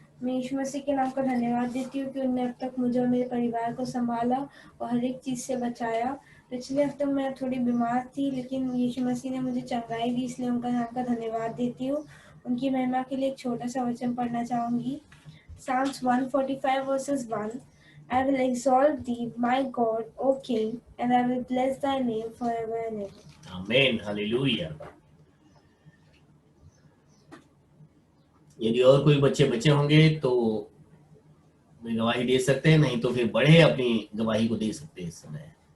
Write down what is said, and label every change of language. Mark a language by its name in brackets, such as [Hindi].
[Hindi] मैं यीशु मसीह के नाम का धन्यवाद देती हूँ कि उन्होंने अब तक मुझे और मेरे परिवार को संभाला और हर एक चीज़ से बचाया। पिछले हफ्ते मैं थोड़ी बीमार थी, लेकिन यीशु मसीह ने मुझे चंगाई दी, इसलिए उनका नाम का धन्यवाद देती हूँ। उनकी महिमा के लिए एक छोटा सा वचन पढ़ना चाहूँगी। [English] Psalms 145 verses 1। I will exalt thee, my God, O King, and I will bless thy name forever and ever. Amen. Hallelujah. [Hindi] यदि और कोई बच्चे होंगे तो वे गवाही दे सकते हैं, नहीं तो फिर बड़े अपनी गवाही को दे सकते हैं इस समय।